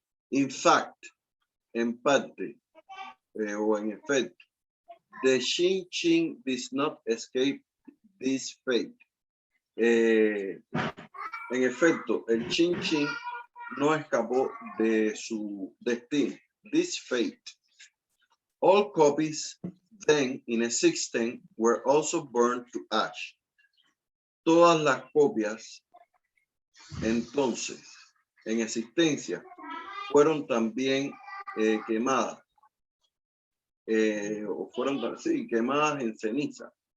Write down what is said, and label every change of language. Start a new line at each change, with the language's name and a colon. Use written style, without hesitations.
English: In fact,
Spanish: en parte, o en efecto,
English: the Qing did not escape this fate.
Spanish: En efecto, el Qing no escapó de su destino.
English: This fate. All copies then in existence were also burned to ash.
Spanish: Todas las copias entonces en existencia fueron también quemadas. O fueron quemadas en ceniza.